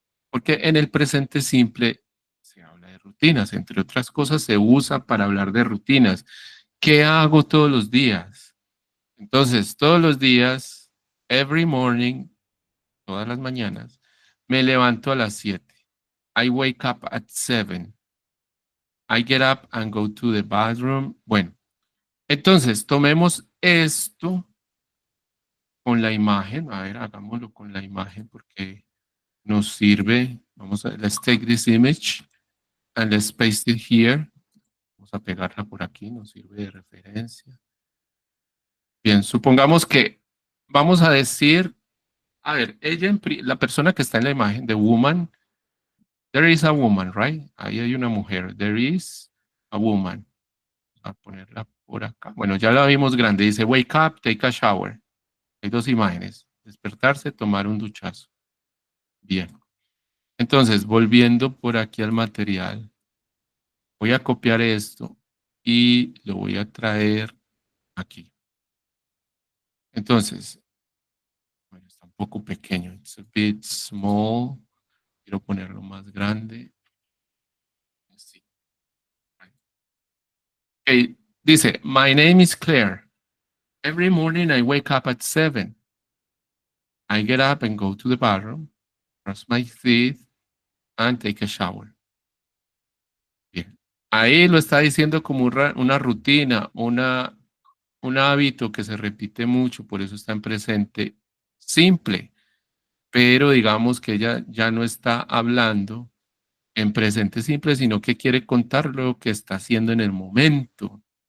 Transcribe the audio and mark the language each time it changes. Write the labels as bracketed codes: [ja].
[es] Porque en el presente simple se habla de rutinas. Entre otras cosas, se usa para hablar de rutinas. ¿Qué hago todos los días? Entonces, todos los días, [en] every morning, [es] todas las mañanas, me levanto a las 7. [en] I wake up at 7. I get up and go to the bathroom. [es] Bueno, entonces tomemos esto con la imagen. A ver, hagámoslo con la imagen porque nos sirve. Vamos a, [en] let's take this image and let's paste it here. [es] Vamos a pegarla por aquí, nos sirve de referencia. Bien, supongamos que vamos a decir, a ver, la persona que está en la imagen, [en] the woman, there is a woman, right? [es] Ahí hay una mujer, [en] there is a woman. [es] A ponerla por acá. Bueno, ya la vimos grande. Dice, [en] wake up, take a shower. [es] Hay dos imágenes. Despertarse, tomar un duchazo. Bien. Entonces, volviendo por aquí al material, voy a copiar esto y lo voy a traer aquí. Entonces, bueno, está un poco pequeño. [en] It's a bit small. [es] Quiero ponerlo más grande. Sí. [en] Okay. [es] Dice, [en] my name is Claire. Every morning I wake up at 7. I get up and go to the bathroom, brush my teeth, and take a shower. [es] Bien. Ahí lo está diciendo como una rutina, un hábito que se repite mucho, por eso está en presente simple. Pero digamos que ella ya no está hablando en presente simple, sino que quiere contar lo que está haciendo en el momento.